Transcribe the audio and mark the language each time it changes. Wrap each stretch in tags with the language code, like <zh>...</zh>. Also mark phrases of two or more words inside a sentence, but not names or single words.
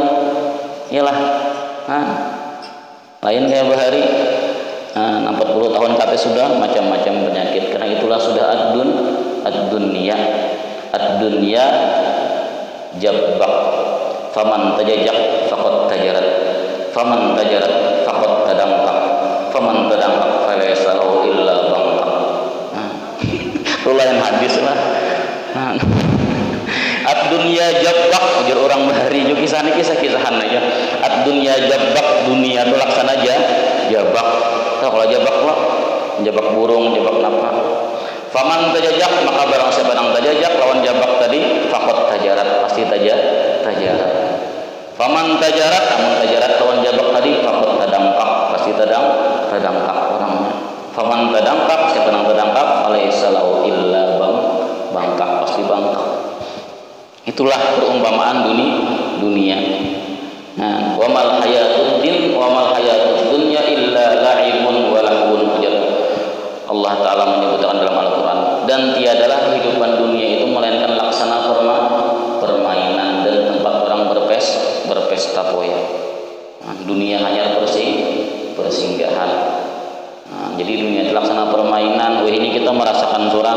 <bjn>Iyalah. Nah, lain kayak bahari. Nah, 40 tahun kata sudah macam-macam penyakit. Karena itulah sudah</bjn> <ar>الدنيا جباك. فمن تجاجك فقد تجارت. فمن تجارت فقد تدنكك. فمن تدنكك فليس له إلا بنكك.</ar> <bjn>Itulah yang hadis lah.</bjn> <ar>الدنيا جباك,</ar> <bjn>ujar orang bahari juga kisah-kisahan aja.</bjn> <ar>الدنيا جباك,</ar> <bjn>dunia itu laksana aja jabak. Tahu kalau jabak lah, jabak burung, jabak napa.</bjn> <ar>فمن تجاجك,</ar> <bjn>maka barang siapa yang tajajak lawan jabak tadi,</bjn> <ar>فقد تجارت,</ar> <bjn>pasti tajarat.</bjn> <ar>فمن تجارت,</ar> <bjn>amun tajarat lawan jabak tadi,</bjn> <ar>فقد تدنكك,</ar> <bjn>pasti tadangkak orangnya.</bjn> <ar>فمن تدنكك,</ar> <bjn>siapa yang tadangkak,</bjn> <ar>أليس له إلا بنكك,</ar> <bjn>pasti bangkak. Itulah perumpamaan dunia. Nah,</bjn> <ar>وما الحياة الدنيا إلا لعب ولهو.</ar> <id>Allah Ta'ala menyebutkan dalam Al-Quran, dan tiadalah kehidupan dunia itu melainkan laksana permainan dan tempat orang berpesta poya.</id> <bjn>Nah, dunia hanya persinggahan. Nah, jadi dunia itu laksana permainan. Wah, ini kita merasakan surang.</bjn>